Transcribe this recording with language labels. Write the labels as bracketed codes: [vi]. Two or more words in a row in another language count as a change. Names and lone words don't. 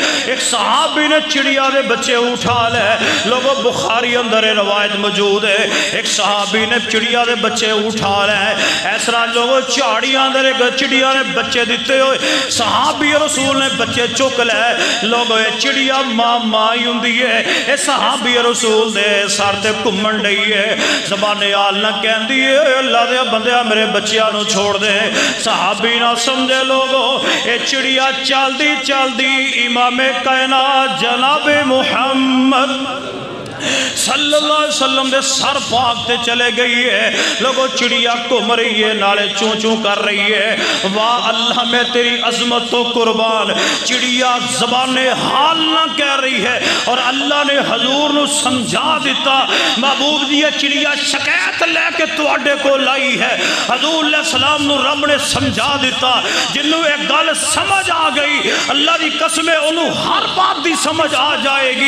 [pa] ایک صحابی نے چڑیا دے بچے اٹھا لے. لوگ بخاری اندر روایت موجود ہے ایک صحابی نے چڑیا دے بچے اٹھا لے. اس طرح لوگوں چاڑیاں دے چڑیا نے بچے دیتے ہوئے صحابی رسول نے بچے چک لے. لوگوں چڑیا ماں مائی ہوندی ہے. اے صحابی رسول دے سر تے گھومن ڈئی ہے. زبان آل نہ کہندی ہے اللہ دے بندیا میرے بچیاں نو چھوڑ دے. صحابی نہ سمجھے لوگوں اے چڑیا چل دی امام کائنات جناب محمد [ar] صلی اللہ علیہ وسلم [pa] دے سر پاک تے چلے گئی ہے. لوگو چڑیا گھوم رہی ہے, نالے چوں چوں کر رہی ہے. واہ اللہ میں تیری عظمت تو قربان. چڑیا زبان حال نہ کہہ رہی ہے اور اللہ نے حضور نو سمجھا دیتا محبوب دی چڑیا شکایت لے کے تواڈے کو لائی ہے. حضور [ar] علیہ السلام [pa] نو رب نے سمجھا دیتا. جنوں ایک گل سمجھ آ گئی اللہ دی قسم انہوں ہر بات دی سمجھ آ جائے گی.